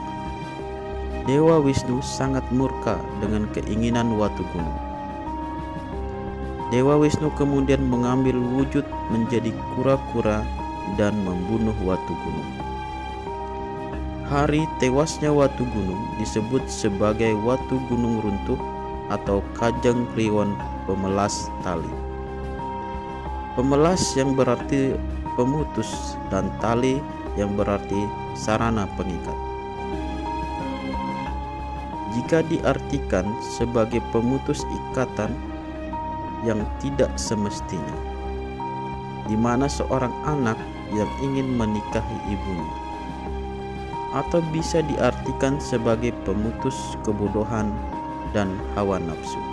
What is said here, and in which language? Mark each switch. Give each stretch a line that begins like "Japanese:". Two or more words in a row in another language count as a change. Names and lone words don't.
Indonesian: Dewa Wisnu sangat murka dengan keinginan Watu Gunung. Dewa Wisnu kemudian mengambil wujud menjadi kura-kura dan membunuh Watu Gunung. Hari tewasnya Watu Gunung disebut sebagai Watu Gunung Runtuh atau Kajeng Kliwon pemelas tali. Pemelas yang berarti pemutus dan tali yang berarti sarana pengikat. Jika diartikan sebagai pemutus ikatan yang tidak semestinya, di mana seorang anak yang ingin menikahi ibunya, atau bisa diartikan sebagai pemutus kebodohan dan hawa nafsu.